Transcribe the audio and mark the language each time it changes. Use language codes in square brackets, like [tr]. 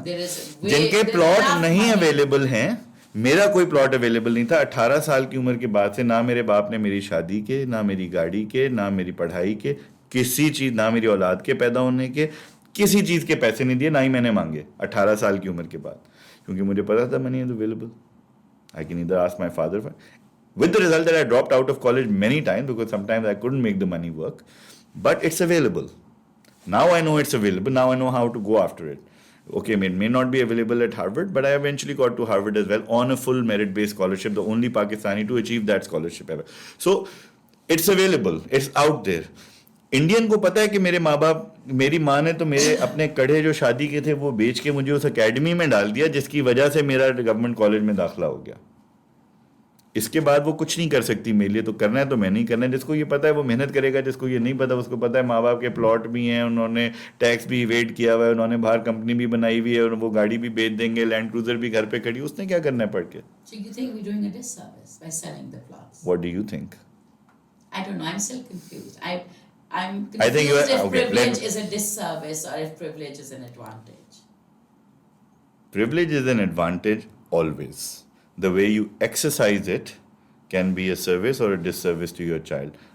[ur] جن کے پلاٹ نہیں اویلیبل ہیں, میرا کوئی پلاٹ اویلیبل نہیں تھا 18 سال کی عمر کے بعد سے, نہ میرے باپ نے میری شادی کے, نہ میری گاڑی کے, نہ میری پڑھائی کے, کسی چیز, نہ میری اولاد کے پیدا ہونے کے, کسی چیز کے پیسے نہیں دیے, نہ ہی میں نے مانگے 18 سال کی عمر کے بعد, کیونکہ مجھے پتا تھا [en] Money is available. I can either ask my father for, with the result that I dropped out of college many times because sometimes I couldn't make the money work, but it's available. Now I know it's available. Now I know how to go after it. Okay, it may not be available at Harvard, but I eventually got to Harvard as well on a full merit-based scholarship, the only Pakistani to achieve that scholarship ever. So it's available. It's out there. [ur] Indian کو پتا ہے کہ میرے ماں باپ, میری ماں نے تو میرے اپنے کڑھے جو شادی کے تھے وہ بیچ کے مجھے اس اکیڈمی میں ڈال دیا, جس کی وجہ سے میرا گورنمنٹ کالج میں داخلہ ہو گیا. اس کے بعد وہ کچھ نہیں کر سکتی میرے لیے, تو کرنا ہے تو میں نہیں کرنا ہے. جس کو یہ پتا ہے وہ محنت کرے گا, جس کو یہ نہیں پتا اس کو پتا ہے ماں باپ کے پلاٹ بھی ہیں, انہوں نے ٹیکس بھی ایویڈ کیا ہوا ہے, انہوں نے باہر کمپنی بھی بنائی ہوئی ہے, اور وہ گاڑی بھی بیچ دیں گے, لینڈ کروزر بھی گھر پہ کھڑی, اس نے کیا کرنا ہے پڑھ کے. [en] So you think we're doing a disservice by selling the plots? What do you think? I don't know, I'm still confused. I'm I think confused if okay, privilege is a disservice or if privilege is an advantage. Privilege is an advantage always. The way you exercise it can be a service or a disservice to your child.